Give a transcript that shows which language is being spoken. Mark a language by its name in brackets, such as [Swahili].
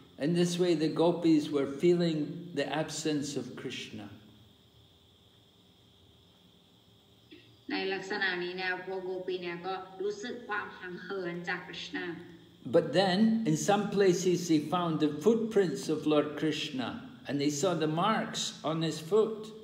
[English] in this way the gopis were feeling the absence of Krishna. [Thai] ในลักษณะนี้เนี่ยพวกโกปีเนี่ยก็รู้สึกความห่างเหินจากกฤษณะ [English] But then in some places they found the footprints of Lord Krishna and they saw the marks on his foot.